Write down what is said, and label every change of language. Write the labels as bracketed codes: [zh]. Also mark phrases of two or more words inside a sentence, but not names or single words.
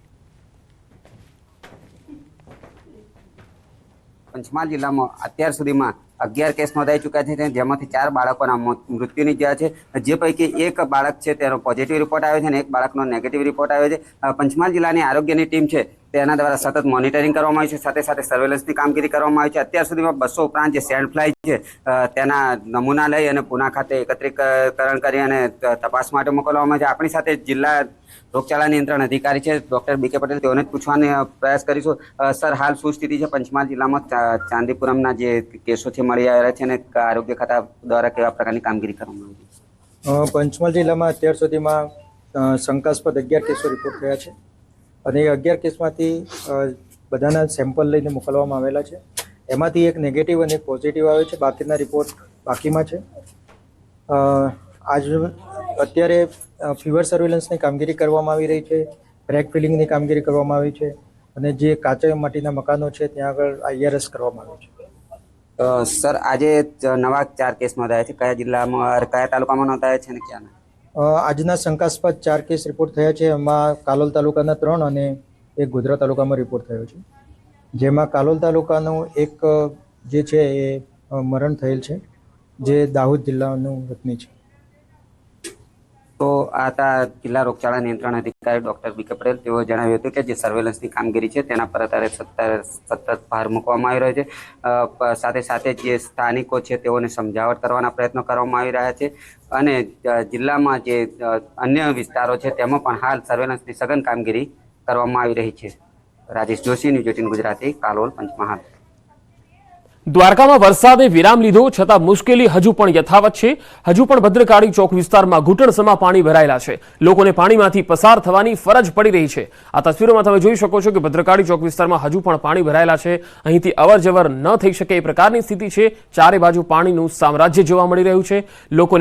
[gu] પંચમહાલ જિલા માં અત્યાર સુધી માં 11 કેસ નોંધાઈ ચૂક્યા છે, જેમાંથી 4 બાળકોના મૃત્યુ નિપજ્યા છે। જે પૈકી એક બાળક છે તેનો [en] positive report [gu] આવ્યો છે અને એક બાળકનો [en] negative report [gu] આવ્યો છે। પંચમહાલ જિલ્લાની આરોગ્યની ટીમ છે તેના દ્વારા સતત મોનિટરિંગ કરવામાં આવ્યું છે, સાથે સાથે સર્વેલન્સની કામગીરી કરવામાં આવી છે। અત્યાર સુધીમાં 200 ઉપરાંત જે [en] sand fly [gu] છે તેના નમૂના લઈ અને પુના ખાતે એકત્રીકરણ કરી અને તપાસ માટે મોકલવામાં આવે છે। આપણી સાથે જિલ્લા રોગચાળા નિયંત્રણ અધિકારી છે ડૉક્ટર બીકે પટેલ, તેઓને પૂછવાનો પ્રયાસ કરીશું। સર, હાલ શું સ્થિતિ છે પંચમહાલ જિલ્લામાં ચાંદીપુરમના જે કેસો છે મળી આવ્યા છે અને આરોગ્ય ખાતા દ્વારા કેવા પ્રકારની કામગીરી કરવામાં આવી છે? પંચમહાલ જિલ્લામાં અત્યાર સુધીમાં શંકાસ્પદ 11 કેસો રિપોર્ટ થયા છે અને 11 કેસમાંથી બધાના સેમ્પલ લઈને મોકલવામાં આવેલા છે। એમાંથી એક નેગેટિવ અને એક પોઝિટિવ આવ્યો છે, બાકીના રિપોર્ટ બાકીમાં છે। આજ અત્યારે ફીવર સર્વેલન્સની કામગીરી કરવામાં આવી રહી છે, બ્રેક ફિલિંગની કામગીરી કરવામાં આવી છે અને જે કાચા માટીના મકાનો છે ત્યાં આગળ IRS કરવામાં આવ્યો છે। સર, આજ નવા 4 કેસ નોંધાયા છે, કયા જિલ્લામાં કયા તાલુકામાં નોંધાયા છે અને ક્યાના? આજના શંકાસ્પદ 4 કેસ રિપોર્ટ થયા છે। એમાં કાલોલ તાલુકાના 3 અને એક ગોધરા તાલુકામાં રિપોર્ટ થયો છે, જેમાં કાલોલ તાલુકાનું એક જે છે એ મરણ થયેલ છે, જે દાહોદ જિલ્લાનું વતની છે। તો આતા જિલ્લા રોગચાળા નિયંત્રણ અધિકારી ડૉક્ટર બીકે પટેલ તેઓએ જણાવ્યું હતું કે જે સર્વેલન્સની કામગીરી છે તેના પર અત્યારે સતત ભાર મૂકવામાં આવી રહ્યો છે। સાથે સાથે જે સ્થાનિકો છે તેઓને સમજાવટ કરવાના પ્રયત્નો કરવામાં આવી રહ્યા છે અને જિલ્લામાં જે અન્ય વિસ્તારો છે તેમાં પણ હાલ સર્વેલન્સની સઘન કામગીરી કરવામાં આવી રહી છે। રાજેશ જોશી, ન્યૂઝ 18 ગુજરાતી, કાલોલ, પંચમહાલ। દ્વારકામાં વરસાદે વિરામ લીધો છતાં મુશ્કેલી હજુ પણ યથાવત છે। હજુ પણ ભદ્રકાળી ચોક વિસ્તારમાં ઘૂંટણસમા પાણી ભરાયેલા છે। લોકોને પાણીમાંથી પસાર થવાની ફરજ પડી રહી છે। આ તસવીરોમાં તમે જોઈ શકો છો કે ભદ્રકાળી ચોક વિસ્તારમાં હજુ પણ પાણી ભરાયેલા છે। અહીંથી અવરજવર ન થઈ શકે એ પ્રકારની સ્થિતિ છે। ચારે બાજુ પાણીનું સામ્રાજ્ય જોવા મળી રહ્યું છે।